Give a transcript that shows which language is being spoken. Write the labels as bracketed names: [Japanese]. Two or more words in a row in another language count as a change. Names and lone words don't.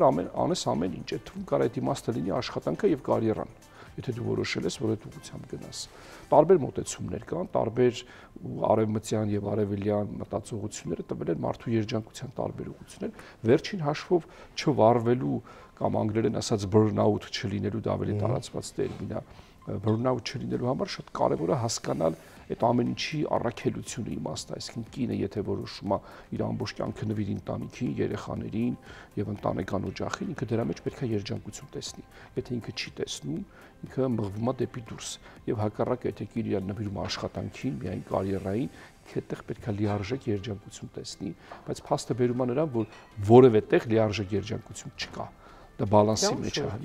[Armenian] անես ամեն ինչ, այդ թվում կարող այդ իմաստը լինի աշխատանքը եւ կարիերան, եթե դու որոշել ես, որ այդ ուղղությամբ գնաս։ Տարբեր մոտեցումներ կան, տարբեր արևմտյան եւ արևելյան մտածողությունները տվել են մարդու երջանկության տարբեր ուղղություններ, վերջին հաշվով չվարվելու կամ անգլերեն ասած burn-out չլինելու, դա ավելի տարածված տերմին է, burn-out չլինելու համար շատ կարևոր է հասկանալ այդ ամեն ինչի առաքելությունը իմաստը, այսինքն կինը եթե որոշում է իր ամբողջ կյանքը նվիրի ընտանիքին, երեխաներին եւ ընտանեկան օջախին, ինքը դրա մեջ պետք է երջանկություն տեսնի։ Եթե ինքը չի տեսնում, ինքը մղվում է դեպի դուրս եւ հակառակը եթե կինը նվիրում է աշխատանքին, միայն կարիերային, այդտեղ պետք է լիարժեք երջանկություն տեսնի, բայց փաստը բերում է նրան, որ որևէ տեղ լիարժեք երջանկություն չկա։ Դա բալանսի մեջ է հնարավոր։